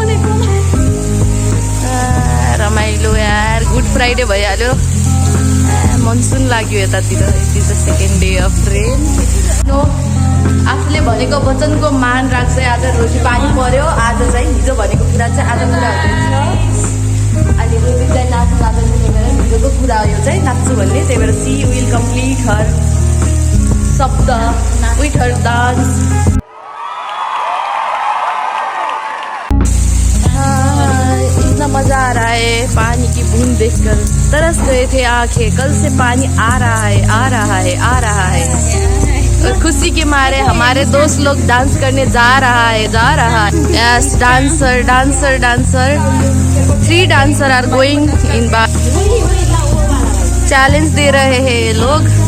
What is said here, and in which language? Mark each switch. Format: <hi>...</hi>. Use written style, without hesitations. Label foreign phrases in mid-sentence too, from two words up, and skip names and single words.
<ne>रमाइलो यार गुड फ्राइडे भइहाल्यो मनसुन लाग्यो यतातिर</ne> <en>it is the second day of rain</en> <ne>नो आफूले भनेको वचनको मान राख्छ आज रोजी पानी पर्यो आज चाहिँ हिजो भनेको कुरा चाहिँ आज पुरा हुँदैछ अनि रोजी चाहिँ नाच्नु हिजोको कुरा हो यो चाहिँ नाच्छु भन्ने त्यही भएर</ne> <en>she will complete her शब्द with her dance</en> <hi>मजा आ रहा है पानी की बूंद देखकर तरस गए थे आंखें कल से पानी आ रहा है आ रहा है आ रहा है और खुशी के मारे हमारे दोस्त लोग डांस करने जा रहा है</hi> <en>yes dancer dancer dancer 3 dancer are going in bar</en> <hi>चैलेंज दे रहे हैं ये लोग</hi>